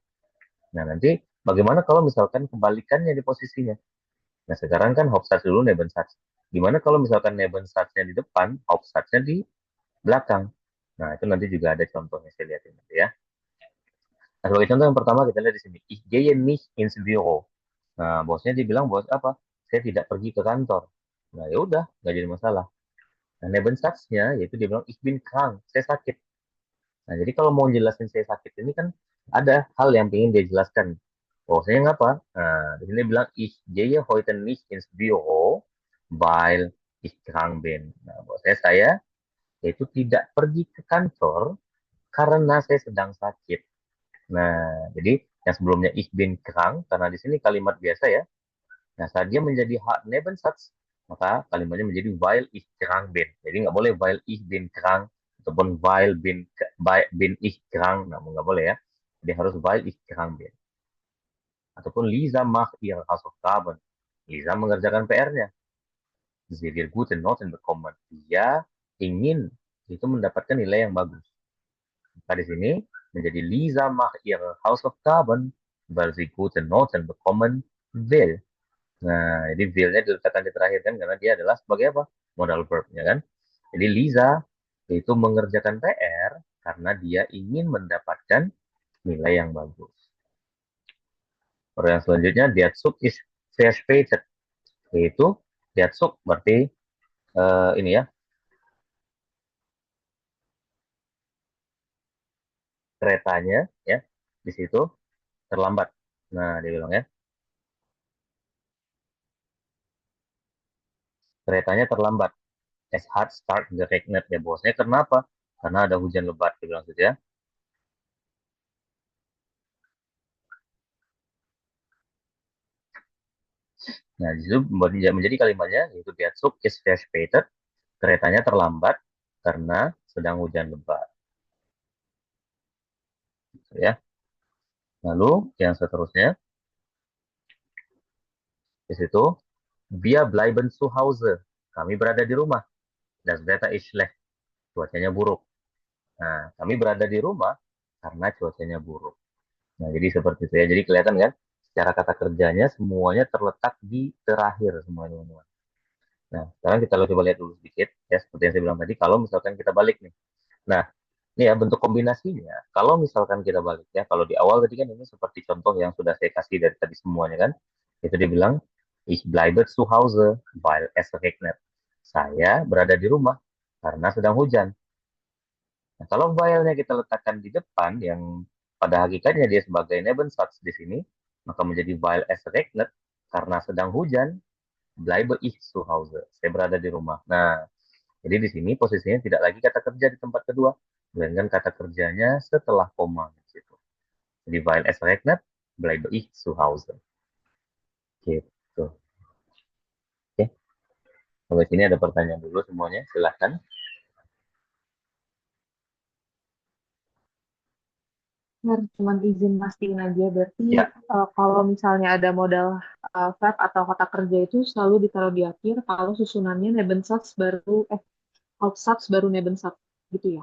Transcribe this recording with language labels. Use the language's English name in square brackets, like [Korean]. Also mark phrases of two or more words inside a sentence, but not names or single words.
[Indonesian] Nah, nanti bagaimana kalau misalkan kebalikannya di posisinya? Nah, sekarang kan Hauptsatz dulu, Nebensatz. Gimana kalau misalkan Nebensatznya di depan, Hauptsatznya di belakang? Nah, itu nanti juga ada contohnya, saya lihatin nanti ya. Nah, sebagai contoh yang pertama kita lihat di sini. [German] Ich gehe nicht ins Büro. [Indonesian] Nah, bosnya dibilang, bos apa? Saya tidak pergi ke kantor. Nah, ya udah, nggak jadi masalah. Nah, Nebensatznya yaitu dia bilang, [German] ich bin krank, [Indonesian] saya sakit. Nah, jadi kalau mau jelasin saya sakit ini kan ada hal yang ingin dia jelaskan. Bahwasanya ngapa? Nah, di sini bilang [German] ich gehe heute nicht ins Büro, weil ich krank bin. [Indonesian] Nah, bahwasanya saya yaitu tidak pergi ke kantor karena saya sedang sakit. Nah, jadi yang sebelumnya [German] ich bin krank, [Indonesian] karena di sini kalimat biasa ya. Nah, saat dia menjadi hak Nebensatz, maka kalimatnya menjadi [German] weil ich krank bin. [Indonesian] Jadi nggak boleh [German] weil ich bin krank [Indonesian] ataupun [German] bin ich krank. [Indonesian] Nah, nggak boleh ya. Dia harus [German] weil ich krank bin. Ataupun Lisa macht ihre Hausaufgaben. [Indonesian] Lisa mengerjakan PR-nya. [German] Sie will gute Noten bekommen. [Indonesian] Dia ingin itu mendapatkan nilai yang bagus. Maka di sini menjadi [German] Lisa macht ihre Hausaufgaben, weil sie gute Noten bekommen will. [Indonesian] Nah, jadi will-nya diletakkan di terakhir kan karena dia adalah sebagai apa? [English] Modal verb, [Indonesian] ya kan? Jadi Liza itu mengerjakan PR karena dia ingin mendapatkan nilai yang bagus. Orang yang selanjutnya, [German] der Zug ist verspätet. [Indonesian] Yaitu [German] der Zug [Indonesian] berarti ini ya, keretanya ya di situ terlambat. Nah, dia bilang ya, keretanya terlambat. [German] Es hat stark geregnet [Indonesian] ya bosnya. Kenapa? Karena ada hujan lebat, dia bilang gitu ya. Nah, di situ menjadi kalimatnya yaitu [German] der Zug ist verspätet. [Indonesian] Keretanya terlambat karena sedang hujan lebat. Gitu ya. Lalu yang seterusnya di situ [German] wir bleiben zu Hause. [Indonesian] Kami berada di rumah. [German] Das Wetter ist schlecht. [Indonesian] Cuacanya buruk. Nah, kami berada di rumah karena cuacanya buruk. Nah, jadi seperti itu ya. Jadi kelihatan kan secara kata kerjanya semuanya terletak di terakhir semua teman-teman. Nah, sekarang kita coba lihat dulu sedikit ya seperti yang saya bilang tadi kalau misalkan kita balik nih. Nah, ini ya bentuk kombinasinya. Kalau misalkan kita balik ya, kalau di awal tadi kan ini seperti contoh yang sudah saya kasih dari tadi semuanya kan. Itu dia bilang, [German] ich bleibe zu Hause, weil es regnet. [Indonesian] Saya berada di rumah karena sedang hujan. Nah, kalau while-nya kita letakkan di depan yang pada hakikatnya dia sebagai Nebensatz di sini, maka menjadi [German] while es regnet [Indonesian] karena sedang hujan, [German] bleibe ich zu Hause. [Indonesian] Saya berada di rumah. Nah, jadi di sini posisinya tidak lagi kata kerja di tempat kedua, melainkan kata kerjanya setelah koma di situ. [German] Jadi weil es regnet, bleibe ich zu Hause. [Indonesian] Gitu. Oke. Sampai sini ada pertanyaan dulu semuanya, silahkan. Cuman izin mastiin aja, berarti Ya, kalau misalnya ada [English] modal verb [Indonesian] atau kata kerja itu selalu ditaruh di akhir, kalau susunannya Nebensatz baru, Hauptsatz baru Nebensatz, gitu ya.